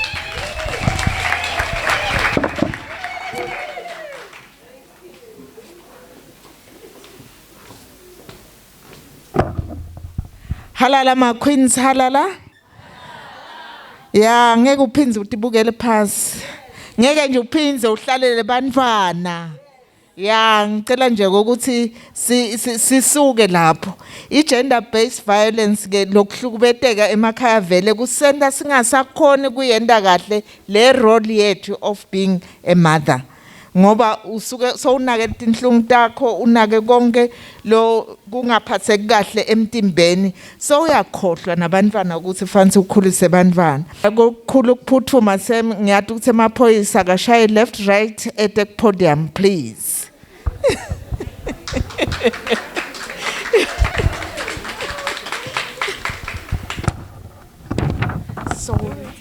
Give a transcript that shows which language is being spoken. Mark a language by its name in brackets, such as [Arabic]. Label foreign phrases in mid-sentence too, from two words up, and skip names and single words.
[Swati] Halala ma queens halala. Ya ngeke uphinze utibukele phansi. Ngeke nje uphinze uhlalele bantwana. Ya ngicela nje ukuthi sisuke lapho. [English] I-gender based violence [Swati] ke lokuhlukubeteka emakhaya vele kusenta singasakhoni kuyenda kahle le role yethu [English] of being a mother. [Swati] Ngoba usuke sowunake tinhlungu takho unake konke lo kungaphatheki kahle emtimbeni so uyakhohlwa nabantwana ukuthi fanele ukhulise abantwana ukukhulu ukuphuthuma ngiyathi ukuthi emaphoyisa kashaye [English] left right at the podium please. [Swati] Sorry.